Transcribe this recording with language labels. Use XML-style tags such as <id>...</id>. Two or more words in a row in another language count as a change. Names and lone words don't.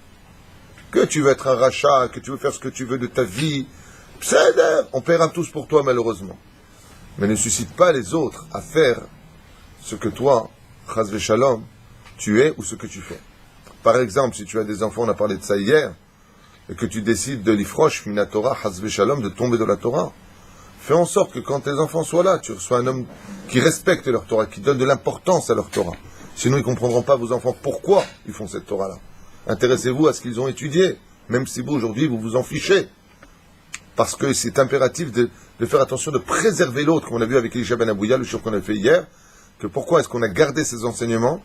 <fr>Que tu veux être un rachat, que tu veux faire ce que tu veux de ta vie, on paiera tous pour toi, malheureusement. Mais ne suscite pas les autres à faire ce que toi,</fr> <he>חס ושלום,</he> <fr>tu es ou ce que tu fais. Par exemple, si tu as des enfants, on a parlé de ça hier, et que tu décides de</fr> <he>לפרוש, מן התורה, חס ושלום,</he> <fr>de tomber de la Torah, fais en sorte que quand tes enfants soient là, tu sois un homme qui respecte leur Torah, qui donne de l'importance à leur Torah. Sinon, ils ne comprendront pas, vos enfants, pourquoi ils font cette Torah-là. Intéressez-vous à ce qu'ils ont étudié, même si vous, aujourd'hui, vous vous en fichez. Parce que c'est impératif de faire attention, de préserver l'autre, comme on a vu avec Elisha Ben Abouya, le chef qu'on a fait hier, que pourquoi est-ce qu'on a gardé ces enseignements?</fr>